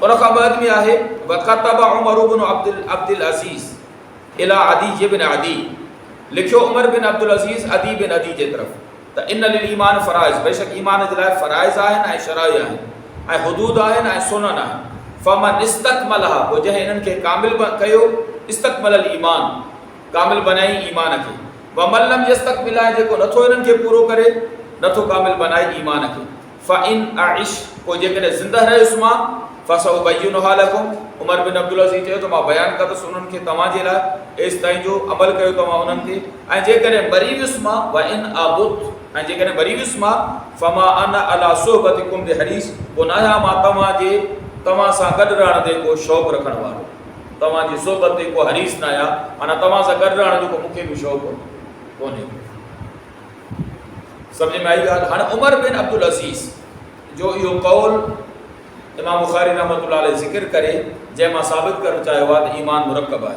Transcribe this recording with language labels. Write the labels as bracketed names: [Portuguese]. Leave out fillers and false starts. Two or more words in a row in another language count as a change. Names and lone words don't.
[Sindhi] उन खां बाद में आहे [Arabic] وكتب عمر بن عبد العزيز إلى عدي بن عدي, [Sindhi] लिखियो उमर बिन अब्दुल अज़ीज़ अदी बिन अदी जे तरफ़ त [Arabic] إن للإيمان فرائض, [Sindhi] बेशक ईमान जे लाइ फ़राइज़ आहिनि ऐं शराइ आहिनि ऐं हुदूद आहिनि ऐं सुनन आहिनि। [Arabic] فمن استكملها, [Sindhi] पोइ जंहिं इन्हनि खे कामिल कयो, [Arabic] استكمل الإيمان, [Sindhi] कामिल बनाई ईमान खे। [Arabic] ومن لم يستكمل, [Sindhi] जेको नथो इन्हनि खे पूरो करे, नथो कामिल बनाए ईमान खे। [Arabic] فإن أعش, [Sindhi] पोइ जेकॾहिं ज़िंदह रहियुसि मां, [Arabic] فسأبينها لكم, [Sindhi] उमर बिन अब्दुल अज़ीज़ चयो त मां बयानु कंदुसि उन्हनि खे तव्हांजे लाइ, एसि ताईं जो अमल कयो तव्हां उन्हनि ते। ऐं जेकॾहिं मरी वियुसि मां, [Arabic] وإن أمت, [Sindhi] ऐं जेकॾहिं मरी वियुसि मां, [Arabic] فما أنا على صحبتكم بحريص, [Sindhi] पोइ न आहियां मां तव्हां सां गॾु रहण ते को शौक़ु रखण वारो, तव्हांजी सोहबत ते को हरीस न आहियां, माना तव्हां सां गॾु रहण जो को मूंखे बि शौक़ु कोन्हे। सम्झ में आई ॻाल्हि? हाणे उमर बिन अब्दुल अज़ीज़ जो इहो कौल इमाम बुख़ारी [Arabic] رحمة الله عليه [Sindhi] ज़िक्र करे, जंहिं मां साबित करणु चाहियो आहे त ईमान मुरकब आहे।